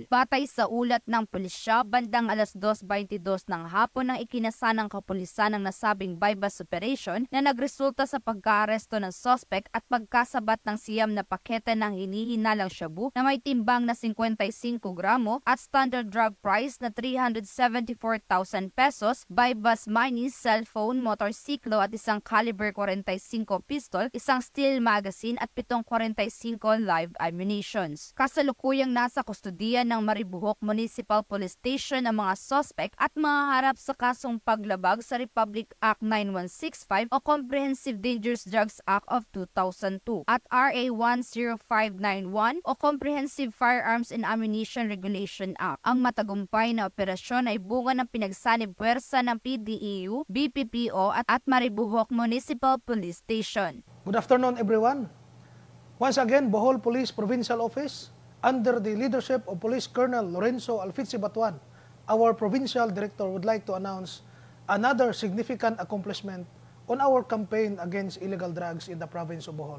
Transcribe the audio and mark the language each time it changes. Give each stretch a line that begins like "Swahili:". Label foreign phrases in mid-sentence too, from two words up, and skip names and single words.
Filipino: Batay sa ulat ng pulisya, bandang alas 2:22 ng hapon ang ikinasa ng kapulisan ng nasabing
English: bypass operation
Filipino: na nagresulta sa pagka-aresto ng suspect at pagkasabat ng siyam na pakete ng hinihinalang shabu na may timbang na 55 gramo at
English: standard drug price
Filipino: na 374,000 pesos,
English: bypass money,
Filipino: cellphone, motorsiklo at isang
English: caliber 45 pistol,
Filipino: isang
English: steel magazine
Filipino: at 7.45
English: live ammunitions.
Filipino: Kasalukuyang nasa kustodiya ng Maribojoc Municipal Police Station ang mga suspect at mahaharap sa kasong paglabag sa Republic Act 9165 o Comprehensive Dangerous Drugs Act of 2002 at RA 10591 o Comprehensive Firearms and Ammunition Regulation Act. Ang matagumpay na operasyon ay bunga ng pinagsanib puwersa ng PDEU, BPPO at Maribojoc Municipal Police Station.
English: Good afternoon everyone. Once again, Bohol Police Provincial Office, under the leadership of Police Colonel Lorenzo Alfitsi Batuan, our Provincial Director would like to announce another significant accomplishment on our campaign against illegal drugs in the province of Bohol.